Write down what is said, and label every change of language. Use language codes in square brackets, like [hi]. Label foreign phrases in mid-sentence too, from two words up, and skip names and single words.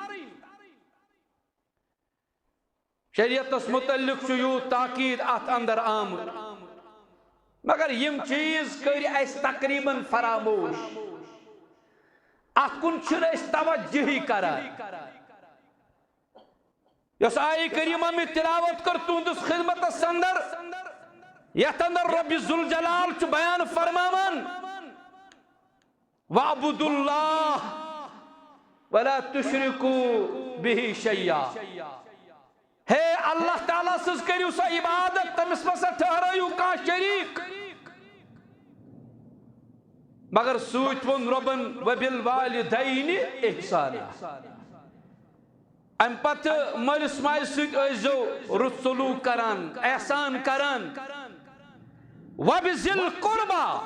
[ks] شریعتس متعلق چھُ یوٗت تاکید اتھ اندر آمُت مگر یم چیز کٔرۍ اَسہِ تقریباً فراموش اتھ کُن چھِنہٕ أسۍ توجہی کران یۄس آیہِ کریٖمہ مےٚ تلاوت کٔر تُہنٛدِس خدمتس اندر یتھ اندر رب ذوالجلال چھُ بیان فرماوان [ar] وَاعْبُدُوا اللَّهَ وَلَا تُشْرِكُوا بِهِ شَيْئًا [ks] ہے اللہ تعالیٰ سٕنٛز کٔرِو سا عبادت تٔمِس مَسا ٹھہرٲیِو کانٛہہ شریٖک مگر سۭتۍ ووٚن رۄبن [ar] وَبِالْوَالِدَيْنِ اِحسانا [ks] امہِ پتہٕ مٲلِس ماجہِ سۭتۍ ٲسۍزیو رُت سلوٗک کران احسان کران [ar] وَبِذِی الْقُرْبَى